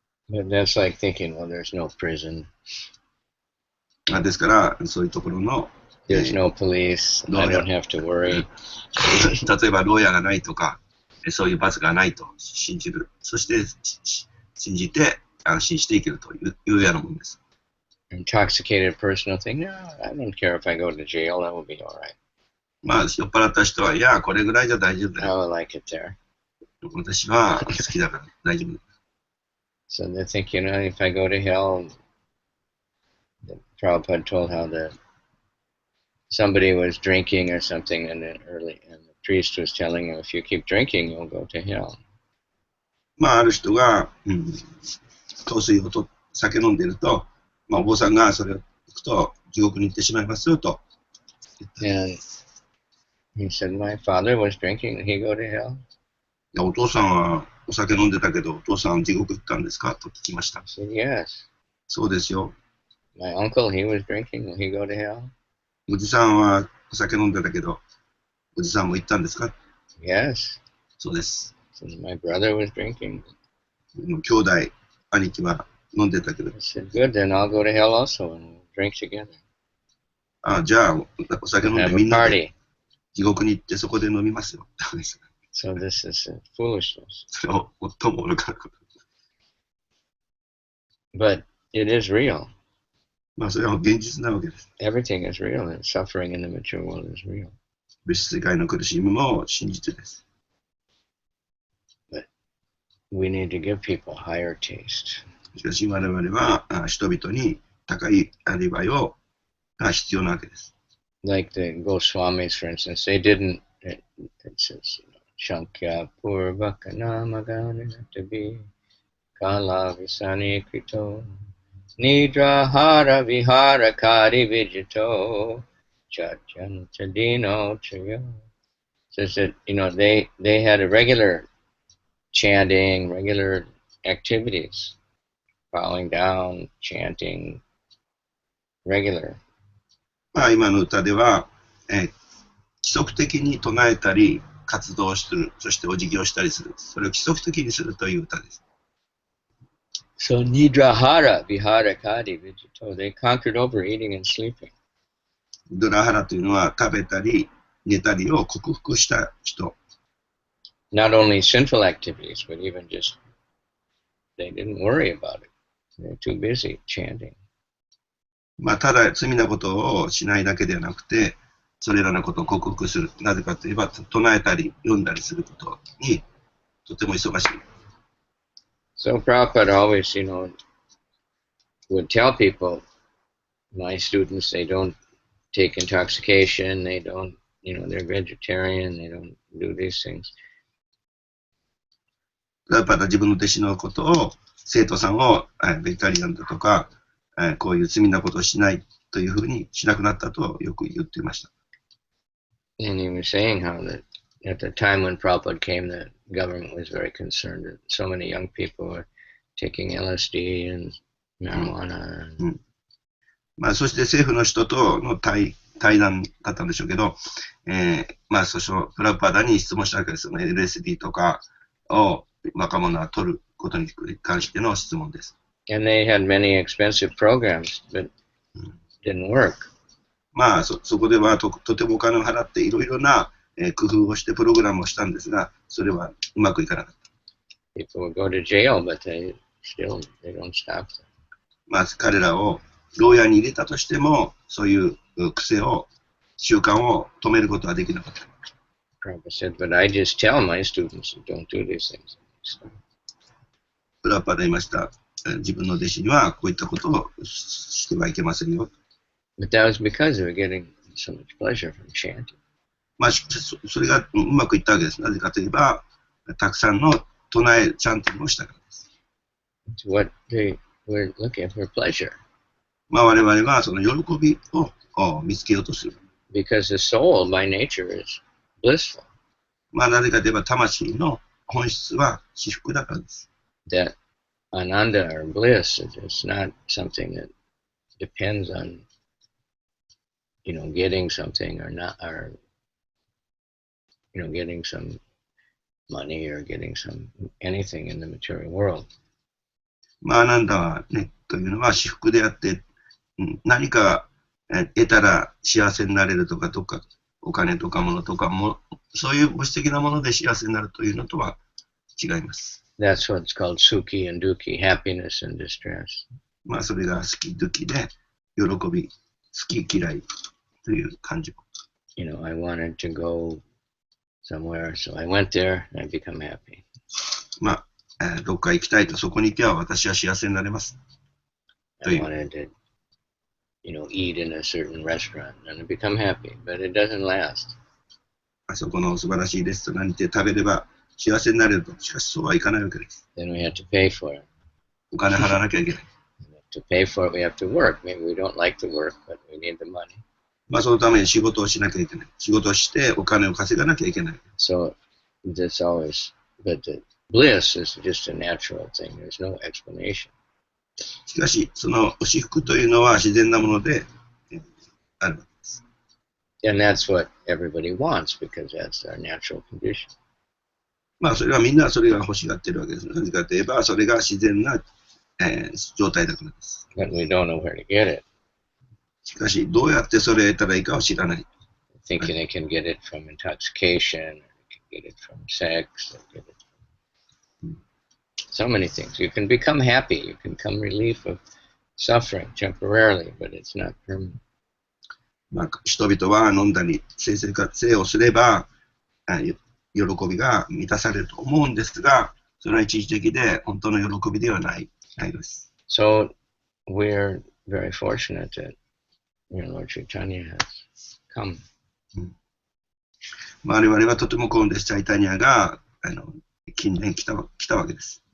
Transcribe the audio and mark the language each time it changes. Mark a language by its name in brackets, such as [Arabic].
[English] But that's like thinking, well, there's no prison. [Japanese] ですから、そういうところの、 [English] There's no police. I don't have to worry. [Japanese] 例えば、牢屋がないとか、そういう罰がないと信じる。そして、信じて、安心していけるというようなものです。 [English] Intoxicated person will think, no, I don't care if I go to jail, that will be all right. [Japanese] まあ、酔っ払った人は、いや、これぐらいじゃ大丈夫だ [English] I [Japanese] よ。 [English] will like it there. [Japanese] 私は好きだから大丈夫だ。 [English] So they think, if I go to hell, the Prabhupada told how somebody was drinking or something, and the priest was telling him, if you keep drinking, you'll go to hell. [Japanese] まあ、ある人が、香水を酒飲んでいると、まあ、お坊さんがそれを聞くと、地獄に行ってしまいますよと。 [English] And he said, my father was drinking, did he go to hell? [Japanese] いや、お父さんはお酒飲んでたけど、お父さん地獄行ったんですかと聞きました。 [English] I said, yes. [Japanese] そうですよ。 [English] My uncle, he was drinking, will he go to hell? [Japanese] おじさんはお酒飲んでたけど、おじさんも行ったんですか [English] Yes. [Japanese] そうです。 [English] So my brother was drinking. [Japanese] 兄弟、兄貴は飲んでたけど。 [English] I said, good, then I'll go to hell also and we'll drink together. [Japanese] じゃあ、お酒飲んで [English] Have [Japanese] み [English] a [Japanese] んなで [English] party. [Japanese] 地獄に行ってそこで飲みますよ。 [English] So this is foolishness. [Japanese] それを最も愚かなこと。 [English] But it is real. [Japanese] まあそれは現実なわけです。 [English] Everything is real, and suffering in the mature world is real. [Japanese] 物質世界の苦しみも真実です。 [English] But we need to give people higher taste. [Japanese] しかし我々は人々に高いアリバイが必要なわけです。 [English] Like the Goswamis, for instance, they didn't, it says, [Sanskrit] Shankya Purvaka Namagana Tabi Kala Visani Krito Nidra Hara Vihara Kari Vijito Chajan Chadino Chayo. [English] Says that, they had a regular chanting, regular activities, bowing down, chanting, regular. [Japanese] まあ今の歌では、規則的に唱えたり、活動する、そしてお辞儀をしたりする。それを規則的にするという歌です。 [English] So Nidrahara Vihara Kadi Vijito, they conquered over eating and sleeping. [Japanese] ドラハラというのは食べたり寝たりを克服した人。 [English] Not only sinful activities, but even just, they didn't worry about it. They're too busy chanting. [Japanese] まあただ罪なことをしないだけではなくて、それらのことを克服する。なぜかといえば、唱えたり読んだりすることにとても忙しい。 [English] So Prabhupada always, would tell people, my students, they don't take intoxication, they don't, they're vegetarian, they don't do these things. [Japanese] やっぱり自分の弟子のことを、生徒さんをベジタリアンだとか、こういう罪なことをしないというふうにしなくなったとよく言っていました。 [English] And he was saying how that at the time when Prabhupada came, the government was very concerned that so many young people were taking LSD and marijuana. [Japanese] まあそして政府の人との対談だったんでしょうけど、まあそのプラパダに質問したわけですよね。 LSD とかを若者は取ることに関しての質問です。 [English] And they had many expensive programs that didn't work. [Japanese] まあそこではとてもお金を払っていろいろな、工夫をしてプログラムをしたんですが、それはうまくいかなかった。 [English] People would go to jail, but they don't stop them. [Japanese] まあ彼らを牢屋に入れたとしても、そういう癖を、習慣を止めることはできなかった。 [English] Prabhupada said, but I just tell my students, don't do these things. [Japanese] プラパダ言いました。自分の弟子にはこういったことをしてはいけませんよ。 [English] But that was because they were getting so much pleasure from chanting. [Japanese] まあ、それがうまくいったわけです。なぜかといえば、たくさんの唱え、チャンティングをしたからです。 [English] What they were looking for pleasure. [Japanese] まあ我々はその喜びを見つけようとする。 [English] Because the soul by nature is blissful. [Japanese] まあなぜかといえば魂の本質は至福だからです。 [English] That ananda or bliss is not something that depends on, getting something or not, or getting some money or getting anything in the material world. [Japanese] まあアナンダはね、というのは至福であって、何か得たら幸せになれるとか、お金とか物とかも、そういう物質的なもので幸せになるというのとは違います。 [English] That's what's called sukhi and dukkhi, happiness and distress. [Japanese] まあそれが好き、ドゥキで、喜び、好き、嫌いという感情。 [English] I wanted to go somewhere, so I went there and I become happy. [Japanese] まあ、どっか行きたいとそこに行けば私は幸せになれます。 [English] I wanted to, eat in a certain restaurant and I become happy, but it doesn't last. [Japanese] あそこの素晴らしいレストランに行って食べれば幸せになれると、しかしそうはいかないわけです。 [English] Then we have to pay for it. [Japanese] お金払わなきゃいけない。 [English] To pay for it, we have to work. Maybe we don't like to work, but we need the money. [Japanese] まあそのために仕事をしなきゃいけない。仕事をしてお金を稼がなきゃいけない。 [English] So that's always, but the bliss is just a natural thing. There's no explanation. [Japanese] しかし、その至福というのは自然なものであるわけです。 [English] And that's what everybody wants because that's our natural condition. [Japanese] まあそれはみんなそれが欲しがっているわけです。なぜかといえばそれが自然な、状態だからです。 [English] But we don't know where to get it. [Japanese] しかし、どうやってそれを得たらいいかを知らない。 [English] Thinking they can get it from intoxication, or they can get it from sex, or get it from So many things. You can become happy. You can become relief of suffering temporarily, but it's not permanent. [Japanese] まあ、人々は飲んだり、性生活をすれば、喜びが満たされると思うんですが、それは一時的で、本当の喜びではないです。 [English] So we're very fortunate that Lord Chaitanya has come. [Japanese] 我々はとても幸運です。チャイタニアが近年来たわけです。